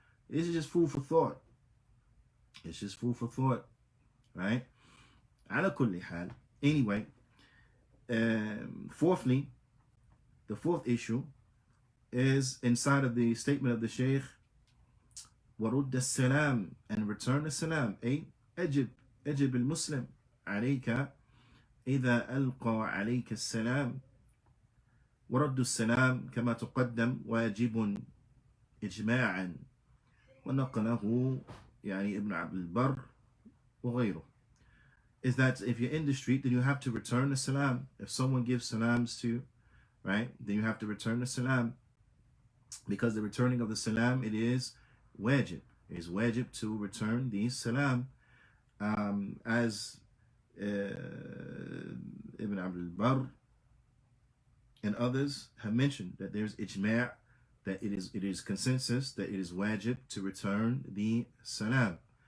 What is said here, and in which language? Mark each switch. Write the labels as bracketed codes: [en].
[en] This is just food for thought. It's just food for thought, right? [ar] Ala kulli hal. [en] Anyway, fourthly, the fourth issue is inside of the statement of the Shaykh, [ar] وَرُدَّ السَّلَامِ, [en] and return the salam. [ar] أي أجب المسلم عليك إذا ألقى عليك السلام. ورد السلام كما تقدم واجب إجماعا ونقله يعني ابن عبد البر وغيره. [en] Is that if you're in the street, then you have to return the salam. If someone gives salams to you, right, then you have to return the salam, because the returning of the salam, it is wajib. It is wajib to return the salam, as Ibn Abdul Barr and others have mentioned, that there's ijma', that it is consensus that it is wajib to return the salam.